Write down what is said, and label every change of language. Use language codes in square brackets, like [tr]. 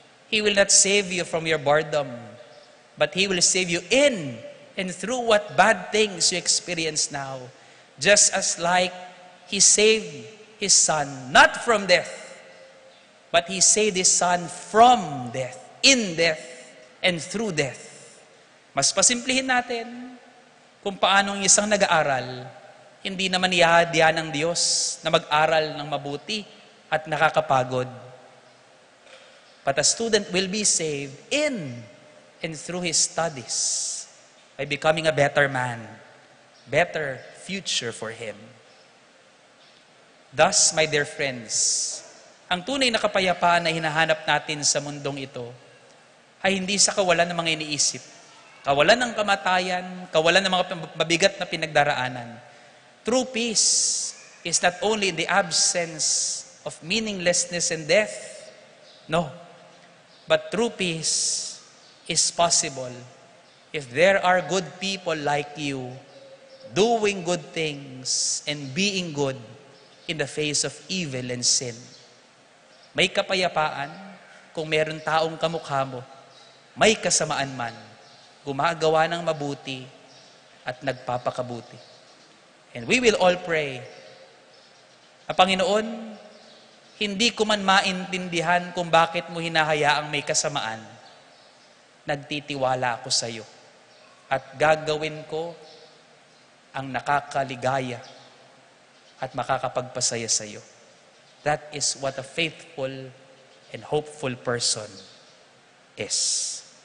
[en] He will not save you from your boredom, but He will save you in and through what bad things you experience now. Just as like He saved His Son, not from death, but He saved His Son from death, in death, and through death. [tl] Mas pasimplihin natin kung paano ang isang nag-aaral, hindi naman ihahadya ng Diyos na mag-aral ng mabuti at nakakapagod. [en] But a student will be saved in and through his studies by becoming a better man, better future for him. Thus, my dear friends, [tl] ang tunay na kapayapaan na hinahanap natin sa mundong ito ay hindi sa kawalan ng mga iniisip, kawalan ng kamatayan, kawalan ng mga mabigat na pinagdaraanan. [en] True peace is not only in the absence of meaninglessness and death, no. But true peace is possible if there are good people like you doing good things and being good in the face of evil and sin. [tl] May kapayapaan kung meron taong kamukha mo, may kasamaan man, gumagawa ng mabuti at nagpapakabuti. [en] And we will all pray, [tl] Panginoon, hindi ko man maintindihan kung bakit mo hinahayaang may kasamaan. Nagtitiwala ako sa iyo at gagawin ko ang nakakaligaya at makakapagpasaya sa iyo. [en] That is what a faithful and hopeful person is.